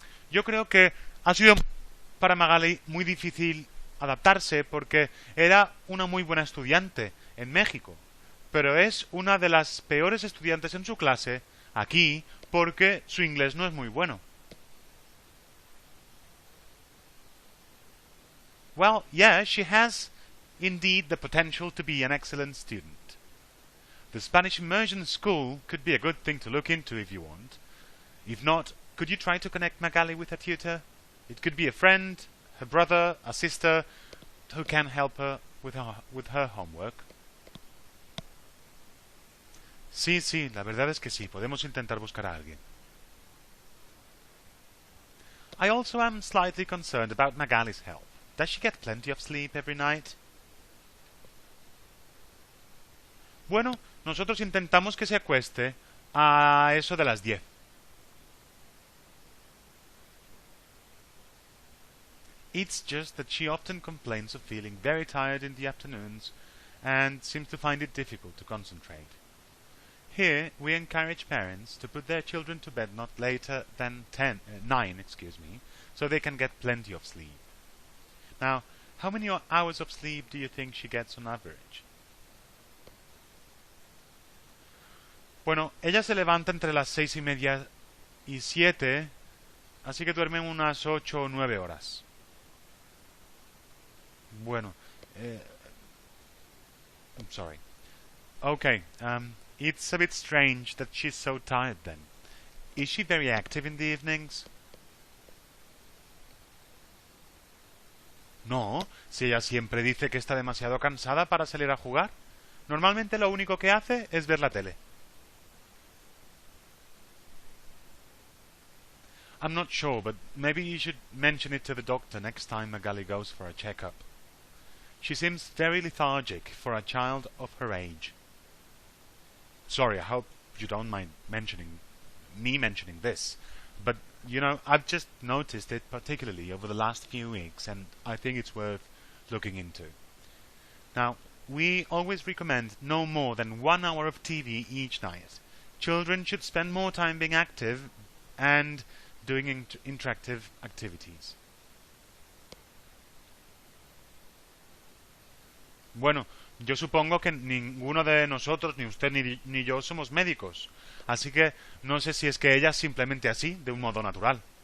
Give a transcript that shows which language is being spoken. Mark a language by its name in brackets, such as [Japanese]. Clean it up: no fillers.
[Spanish] Yo creo que ha sido para Magali muy difícil adaptarse porque era una muy buena estudiante en México, pero es una de las peores estudiantes en su clase aquí porque su inglés no es muy bueno. [English] Well, yeah, she has indeed the potential to be an excellent student. The Spanish immersion school could be a good thing to look into if you want. If not, could you try to connect Magali with a tutor? It could be a friend, her brother, a sister, who can help her with her homework. [Spanish] Sí, sí, la verdad es que sí, podemos intentar buscar a alguien. [English] I also am slightly concerned about Magali's health. Does she get plenty of sleep every night? [Spanish] Bueno, nosotros intentamos que se acueste a eso de las 10. [English] It's just that she often complains of feeling very tired in the afternoons and seems to find it difficult to concentrate. Here we encourage parents to put their children to bed not later than 9, so they can get plenty of sleep. Now, how many hours of sleep do you think she gets on average? [Spanish] Bueno, ella se levanta entre las 6:30 y 7, así que duerme unas 8 o 9 horas. [English] Bueno, I'm sorry. Okay, it's a bit strange that she's so tired then. Is she very active in the evenings? [Spanish] No, si ella siempre dice que está demasiado cansada para salir a jugar. Normalmente lo único que hace es ver la tele. [English] I'm not sure, but maybe you should mention it to the doctor next time Magali goes for a checkup. She seems very lethargic for a child of her age. Sorry, I hope you don't mind mentioning this, but you know, I've just noticed it particularly over the last few weeks, and I think it's worth looking into. Now, we always recommend no more than 1 hour of TV each night. Children should spend more time being active and doing interactive activities. [Spanish] Bueno, yo supongo que ninguno de nosotros, ni usted ni yo, somos médicos. Así que no sé si es que ella es simplemente así, de un modo natural.